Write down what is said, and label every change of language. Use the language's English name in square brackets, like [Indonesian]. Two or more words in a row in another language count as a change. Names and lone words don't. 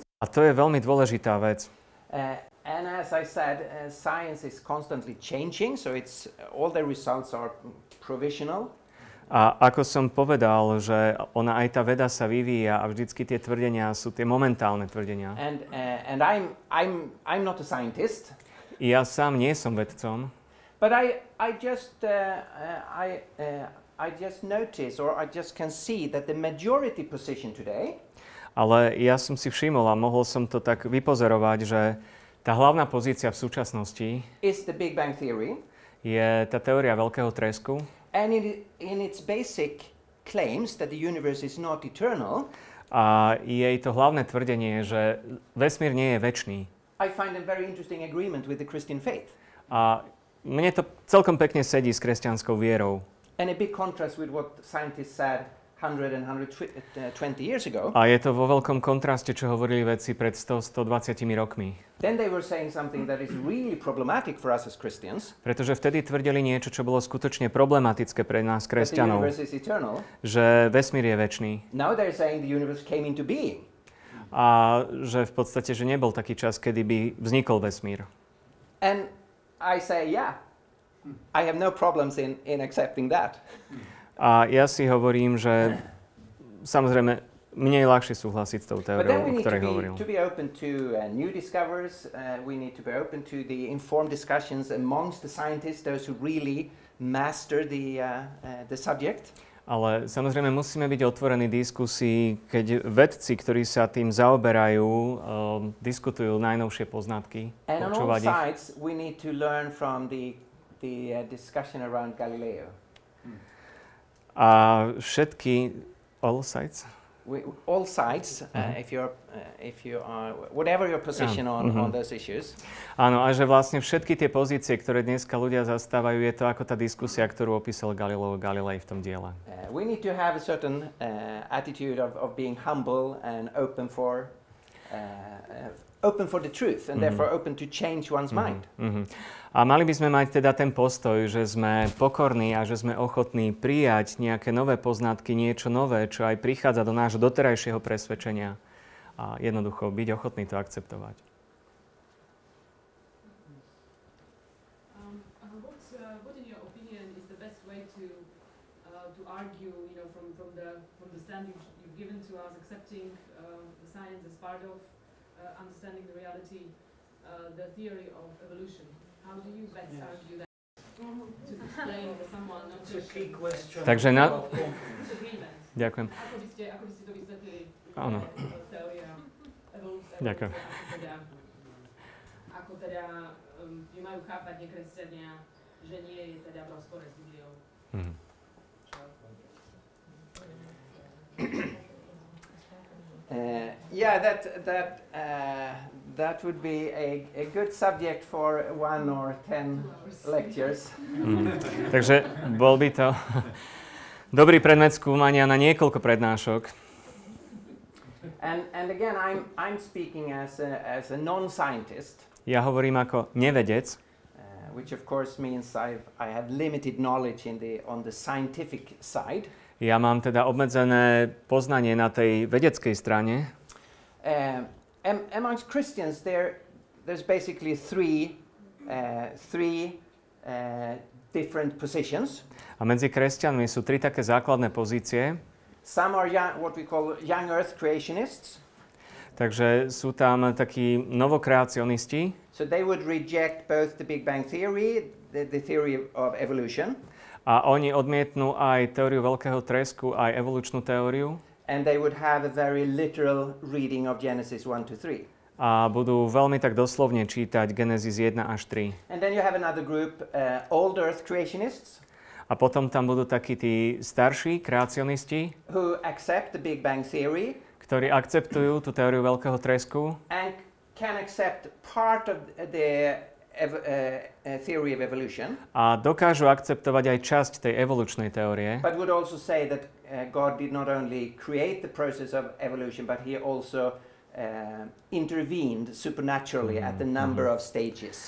[Slovak] A to je veľmi dôležitá vec. [English] And as I said, science is constantly changing, so all the results are provisional. [Slovak] A ako som povedal, že aj tá veda sa vyvíja a vždycky tie tvrdenia sú tie momentálne tvrdenia. [English] And I'm not a scientist. [Slovak] Ja sám nie som vedcom. [English] But I just notice, or I just can see that the majority position today. [Slovak] Ale ja som si všimol a mohol som to tak vypozorovať, že tá hlavná pozícia v súčasnosti [English] is the Big Bang Theory. [Slovak] Je tá teória veľkého tresku. [English] And in its basic claims that the universe is not eternal. [Slovak] A jej to hlavné tvrdenie, že vesmír nie je večný. [English] I find a very interesting agreement with the Christian faith. [Slovak] A mne to celkom pekne sedí s kresťanskou vierou. [English] And a big contrast with what scientists said 100 and 120 years ago. [Slovak] A je to vo veľkom kontraste, čo hovorili vedci pred 100-120 rokmi. [English] Then they were saying something that is really problematic for us as Christians. [Slovak] Pretože vtedy tvrdili niečo, čo bolo skutočne problematické pre nás kresťanov. [English] That the universe is eternal. [Slovak] Že vesmír je večný. [English] Now they're saying the universe came into being. [Slovak] A že v podstate, že nebol taký čas, kedy by vznikol vesmír. [English] And I say, yeah, I have no problems in accepting that. [Slovak] A ja si hovorím, že samozrejme, mne je ľahšie súhlasiť s tou teóriou, o ktorej hovoril. [English] But then we need to be open to new discoveries. We need to be open to the informed discussions amongst the scientists, those who really master the subject. [Slovak] Ale samozrejme musíme byť otvorení diskusii, keď vedci, ktorí sa tým zaoberajú, diskutujú najnovšie poznatky. [English] And on all sides we need to learn from the discussion around Galileo. [Slovak] A všetky [English] all sides? All sides, if you are whatever your position on those issues. [Slovak] Áno, a že vlastne všetky tie pozície, ktoré dneska ľudia zastávajú, je to ako tá diskusia, ktorú opísal Galileo Galilei v tom diele. [English] We need to have a certain attitude of being humble and open for the truth, and therefore open to change one's mind. [Slovak] A mali by sme mať teda ten postoj, že sme pokorní a že sme ochotní prijať nejaké nové poznatky, niečo nové, čo aj prichádza do nášho doterajšieho presvedčenia a jednoducho byť ochotný to akceptovať. [English] What in your opinion is the best way to argue, from the stand you've given to us, accepting the science as part of understanding the reality, the theory of evolution? How do you best argue that to explain to someone? It's a key question. [Slovak] Takže ďakujem. Ako by ste to vysvetlili? Áno. Teória evolúcie. Ďakujem. Ako teda ju majú chápať nekresťania, že nie je teda v rozpore s Bibliou. [English] That would be a good subject for 1 or 10 lectures. [Slovak] Takže bol by to dobrý predmet skúmania na niekoľko prednášok. [English] And again, I'm speaking as a non-scientist. [Slovak] Ja hovorím ako nevedec. [English] Which of course means I have limited knowledge on the scientific side. [Slovak] Ja mám teda obmedzené poznanie na tej vedeckej strane. [English] Amongst Christians, there's basically three different positions. [Slovak] A medzi kresťanmi sú tri také základné pozície. [English] Some are what we call young earth creationists. [Slovak] Takže sú tam takí novokreacionisti. [English] So they would reject both the Big Bang Theory, the theory of evolution. [Slovak] A oni odmietnú aj teóriu veľkého tresku, aj evolučnú teóriu. [English] And they would have a very literal reading of Genesis 1-3. [Slovak] A budú veľmi tak doslovne čítať Genesis 1 až 3. [English] And then you have another group, old earth creationists. [Slovak] A potom tam budú takí tí starší kreacionisti, [English] who accept the Big Bang Theory. [Slovak] Ktorí akceptujú tú teóriu veľkého tresku. [English] And can accept part of the theory of evolution. [Slovak] A dokážu akceptovať aj časť tej evolučnej teórie. [English] But would also say that God did not only create the process of evolution, but he also intervened supernaturally at the number of stages.